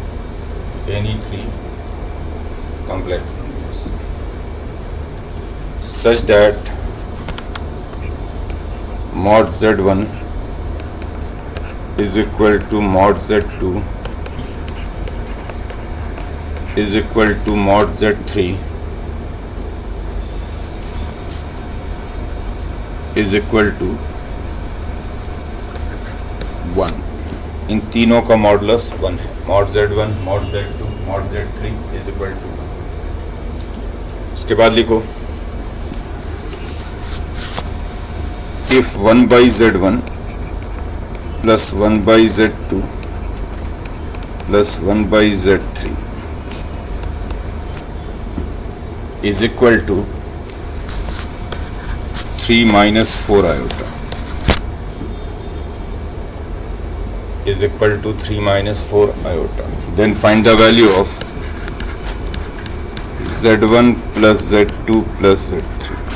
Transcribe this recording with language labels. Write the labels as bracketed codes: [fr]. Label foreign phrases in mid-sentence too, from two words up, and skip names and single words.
[en] Any three complex numbers such that mod Z1 is equal to mod Z2 is equal to mod Z3 is equal to 1। [hi] इन तीनों का मॉडुलस 1 है। [en] mod Z1, mod Z2, mod Z3 is equal to 1. [hi] उसके बाद लिखो [en] if 1 by Z1 plus 1 by Z2 plus 1 by Z3 is equal to 3 minus 4 iota is equal to 3 minus 4 iota. Then find the value of Z1 plus Z2 plus Z3.